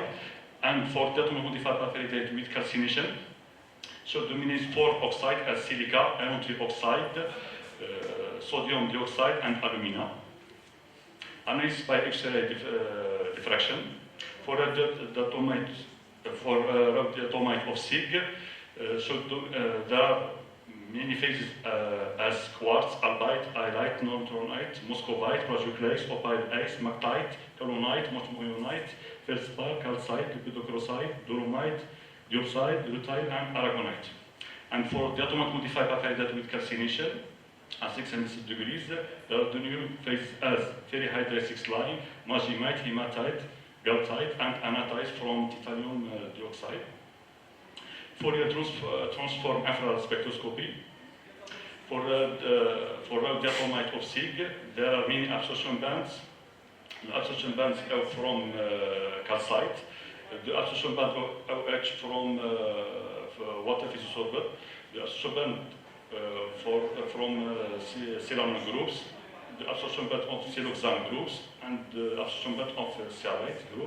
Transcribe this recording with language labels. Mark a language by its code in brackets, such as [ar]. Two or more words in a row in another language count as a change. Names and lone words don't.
[en] And for diatomic modifier bifurcated with calcination, so dominates 4 oxides as silica, iron 3 oxide, sodium dioxide, and alumina. Analysis by X-ray diffraction. For diatomite of SiG, there are many phases as quartz, albite, iolite, neutronite, muscovite, plagioclase, opile ice, mactite, kaolinite, montmorillonite, feldspar, calcite, lepidocrosite, dolomite, diopside, rutile, and aragonite. And for diatomic modified bifurcated with calcination at 606 degrees, there are the new phases as ferrihydride 6-line, magimite, hematite, galtite, and anatite from titanium dioxide. Fourier transform infrared spectroscopy. For diatomite of SiG, there are many absorption bands. The absorption bands are from calcite, the absorption band of OH from water physosorbate, the absorption band from silanol groups, the absorption band of siloxane groups, and the absorption band of cerite group.